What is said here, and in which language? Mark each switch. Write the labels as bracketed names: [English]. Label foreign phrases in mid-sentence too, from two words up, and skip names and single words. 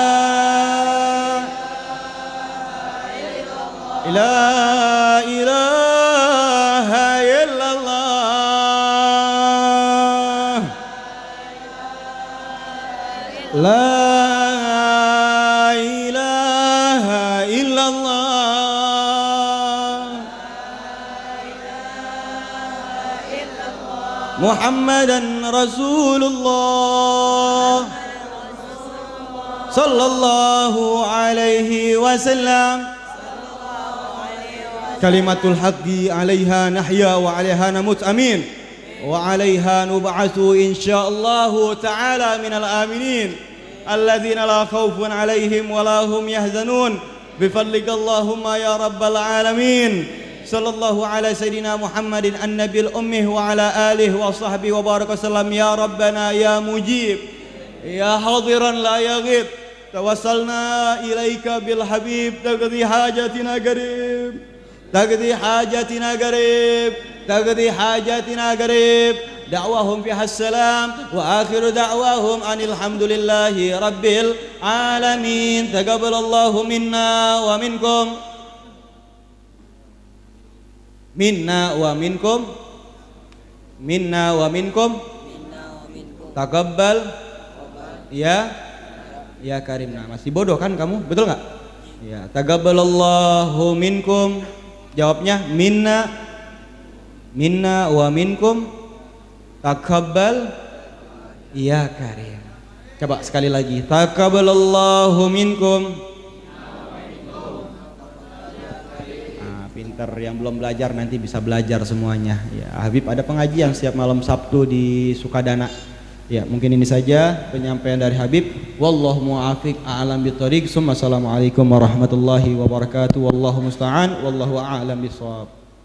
[Arabic] إله إلا الله لا إله إلا الله محمدا رسول الله صلى الله عليه وسلم كلمة الحق عليها نحيا وعليها نموت آمين وعليها نبعث إن شاء الله تعالى من الآمنين الذين لا خوف عليهم ولا هم يحزنون بفضلك اللهم يا رب العالمين. صلى الله على سيدنا محمد النبي الأمي وعلى آله وصحبه وبارك وسلم. يا ربنا يا مجيب يا حاضرا لا يغيب توسلنا إليك بالحبيب تقضي حاجتنا قريب تقضي حاجتنا قريب تقضي حاجتنا قريب taqdi hajatina qarib taqdi hajatina qarib. دعواهم فيها السلام وآخر دعواهم أن الحمد لله رب العالمين. تقبل الله منا ومنكم منا ومنكم منا ومنكم تقبل يا يا كريم. [Indonesian] Nah, masih bodoh kan kamu, betul nggak? [Arabic] Ya, تقبل الله منكم, jawabnya منا منا ومنكم تقبل يا كريم. [Indonesian] Coba sekali lagi, [Arabic] تقبل الله منكم. [Indonesian] Pinter, yang belum belajar nanti bisa belajar semuanya. Ya, Habib ada pengajian setiap malam Sabtu di Sukadana. Ya, mungkin ini saja penyampaian dari Habib. [Arabic] والله موفق أعلم بالطريق السلام عليكم ورحمة الله وبركاته. والله المستعان والله أعلم بالصواب.